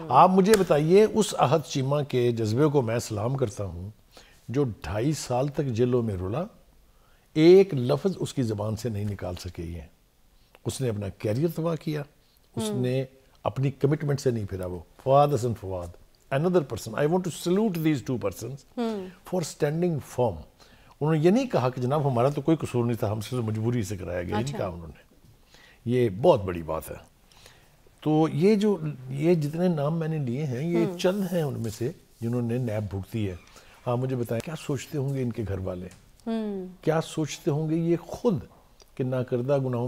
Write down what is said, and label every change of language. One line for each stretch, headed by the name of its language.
Urdu: آپ مجھے بتائیے اس احد چیمہ کے جذبے کو میں سلام کرتا ہوں جو 2.5 سال تک جیلوں میں رلا, ایک لفظ اس کی زبان سے نہیں نکال سکے. یہ اس نے اپنا کیریئر تباہ کیا, اس نے اپنی کمٹمنٹ سے نہیں پھرا. وہ فواد حسن Fawad,
English: another person. I want to salute these two persons for standing firm.
Urdu: انہوں نے یہ نہیں کہا کہ جناب ہمارا تو کوئی قصور نہیں تھا, ہم سے مجبوری سے کرایا گیا, نہیں کہا انہوں نے. یہ بہت بڑی بات ہے. تو یہ جتنے نام میں نے لیے ہیں یہ چند ہیں ان میں سے جنہوں نے نیب بھگتی ہے. آپ مجھے بتائیں کیا سوچتے ہوں گے ان کے گھر والے, کیا سوچتے ہوں گے یہ خود کہ ناکردہ گناہوں.